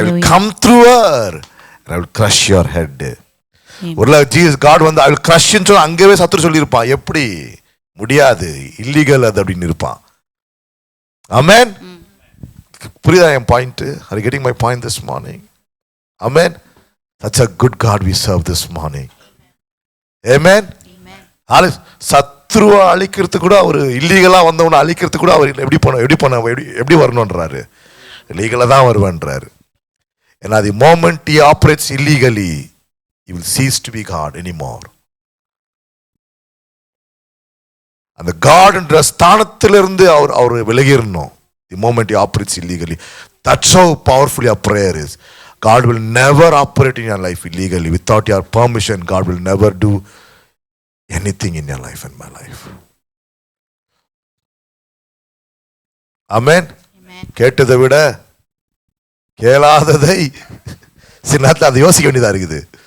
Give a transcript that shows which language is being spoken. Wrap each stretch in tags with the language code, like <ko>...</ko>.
<en>I will come through her and I will crush your head.</en> <ta>ஒருல Jesus God வந்து</ta> <en>I will crush</en> <ta>ன்னு சொன்னா அங்கேயே சத்துரு சொல்லியிருப்பான். எப்படி முடியாது, இல்லீகல் அது அப்படின்னு இருப்பான். Amen. புரியுதா என் point?</ta> <en>Are you getting my point this morning? Amen. That's a good God we serve this morning. Amen. Amen.</en> <ta>சத்ருவை அழிக்கிறதுக்கு கூட அவர் இல்லீகலா வந்தவனை அழிக்கிறதுக்கு கூட அவர் எப்படி வரணும்ன்றாரு? லீகலா தான் வருவேன்றாரு.</ta> <en>ஏன்னா the moment he operates illegally, he will cease to be God anymore.</en> <ta>அந்த God என்ற ஸ்தானத்திலிருந்து அவர் விலகிரணும்.</ta> <en>The moment he operates illegally. That's how powerful your prayer is. God will never operate in your life illegally. Without your permission, God will never do anything in your life and my life. Amen.</en> <ta>கேட்டதை விட கேளாததை சில நேரத்தில் அதை யோசிக்க வேண்டியதா இருக்குது.</ta>